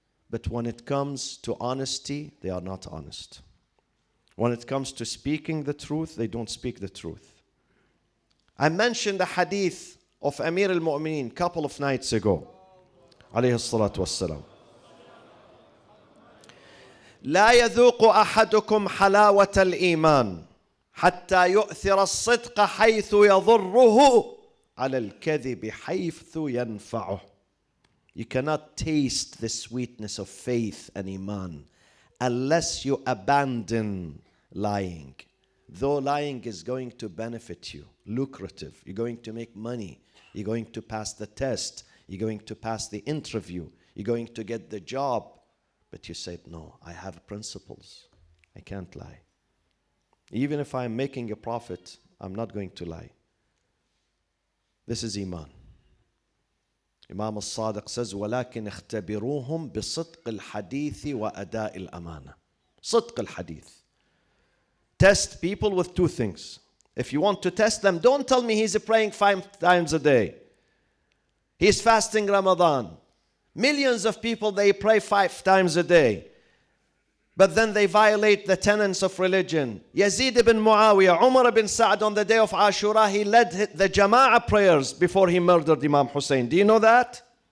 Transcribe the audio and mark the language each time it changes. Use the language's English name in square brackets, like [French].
[English] But when it comes to honesty, they are not honest. When it comes to speaking the truth, they don't speak the truth. I mentioned the hadith of Amir al-Mu'mineen a couple of nights ago. [Arabic] عليه الصلاة والسلام. لا يذوق أحدكم حلاوة الإيمان حتى يؤثر الصدق حيث يضره على الكذب حيث ينفعه. [English] You cannot taste the sweetness of faith and iman unless you abandon lying. Though lying is going to benefit you, lucrative, you're going to make money, you're going to pass the test, you're going to pass the interview, you're going to get the job. But you said, no, I have principles. I can't lie. Even if I'm making a profit, I'm not going to lie. This is iman. Imam al-Sadiq says, [Arabic] وَلَكِنْ اخْتَبِرُوهُمْ بِصِدْقِ الْحَدِيثِ وَأَدَاءِ الْأَمَانَةِ. صدق الحديث. [English] Test people with two things. If you want to test them, don't tell me he's praying 5 times a day. He's fasting Ramadan. Millions of people, they pray 5 times a day. but then they violate the tenets of religion. Yazid ibn Muawiyah, Umar ibn Sa'd on the day of Ashura, he led the Jama'ah prayers before he murdered Imam Hussein. Do you know that?